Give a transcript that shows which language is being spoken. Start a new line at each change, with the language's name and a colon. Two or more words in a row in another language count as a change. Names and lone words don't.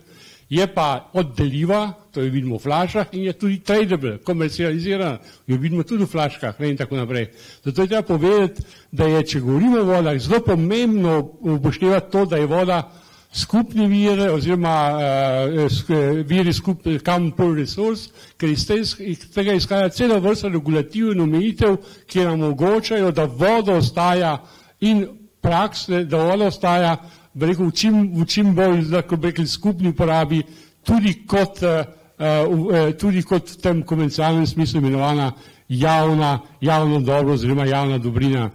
Slovenian: Je pa oddeljiva, to jo vidimo v flašah, in je tudi tradable, komercializirana, jo vidimo tudi v flaškah, ne, in tako naprej. Zato je treba povedati, da je, če govorimo o vodah, zelo pomembno upoštevati to, da je voda skupni vir, oziroma viri skupni
English: common pool resource,
Slovenian: ker iz tega izhaja cela vrsta regulativ in omejitev, ki nam omogočajo, da voda ostaja in prakse, da voda ostaja v čim bolj, lahko bi rekli, skupni uporabi, tudi kot v tem konvencionalnem smislu imenovana javno dobro oziroma javna dobrina.